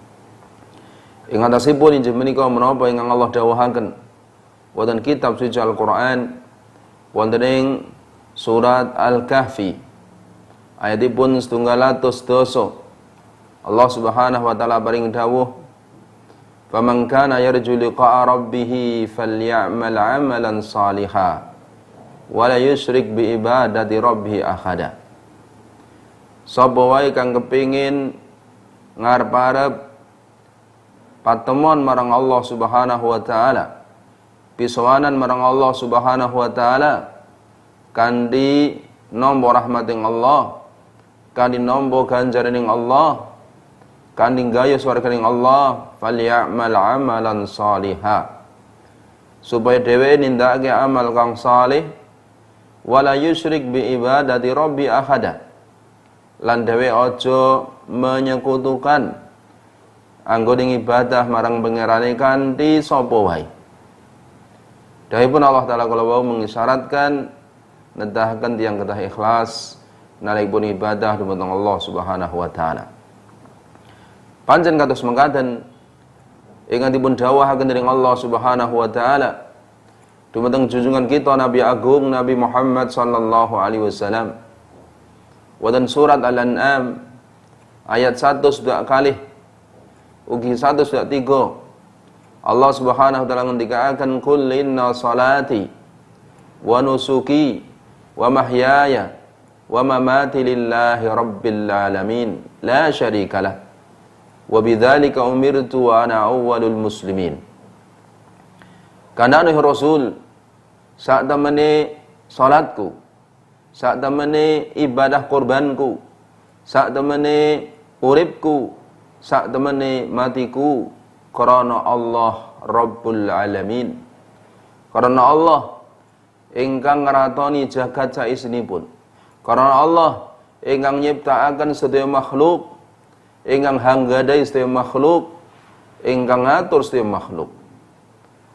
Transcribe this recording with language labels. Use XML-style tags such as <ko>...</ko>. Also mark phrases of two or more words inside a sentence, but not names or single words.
<jv>Ing atasipun inggih menika menapa ingkang Allah dawuhaken wonten kitab suci Al-Quran wonten ing surat Al-Kahfi ayatipun 200 doso.</jv> <ar>الله سبحانه وتعالى</ar> <jv>paring dawuh,</jv> <ar>"فمن كان يرجو لقاء ربه فليعمل عملا صالحا ولا يشرك بعبادة ربه أحدا."</ar> <jv>Sapa wae kang kepingin ngarep-arep patemon marang</jv> <ar>الله سبحانه وتعالى,</ar> <jv>pisowanan marang</jv> <ar>الله سبحانه وتعالى</ar> <jv>kanthi nampa rahmating Allah, kanthi nampa ganjaraning Allah, kanthi gaya swarganing Allah,</jv> <ar>فليعمل عملا صالحا,</ar> <jv>supaya dhewe nindakake amal kang saleh,</jv> <ar>ولا يشرك بعبادة ربي أحدا,</ar> <jv>lan dhewe aja menyekutukan anggone ibadah marang pangerane kanthi sapa wae. Dawuhipun Allah taala kala wau mengisyaratkan nedahaken tiyang kedah ikhlas nalikipun ibadah dumateng</jv> <ar>الله سبحانه وتعالى.</ar> <jv>Pancen kados mekaten ingkang dipun dawuhaken dening</jv> <ar>الله سبحانه وتعالى</ar> <jv>dumateng junjungan kita Nabi Agung Nabi Muhammad</jv> <ar>صلى الله عليه وسلم.</ar> <jv>Wonten surat Al-An'am ayat 1 sudah kalih ugi 1 sudah 3</jv> <ar>الله سبحانه وتعالى</ar> <jv>ngendikaaken</jv> <ar>قل إن صلاتي ونسكي ومحياي ومماتي لله رب العالمين لا شريك له وبذلك أمرت وأنا أول المسلمين.</ar> <jv>Kanane Rasul sak temene salatku, sak temene ibadah kurbanku, sak temene uripku, sak temene matiku karena</jv> <ar>الله رب العالمين,</ar> <jv>karena Allah ingkang ngratoni jagat saestenipun, karena Allah ingkang nyiptakaken sedaya makhluk, ingkang hanggadai sedaya makhluk, ingkang ngatur sedaya makhluk.</jv>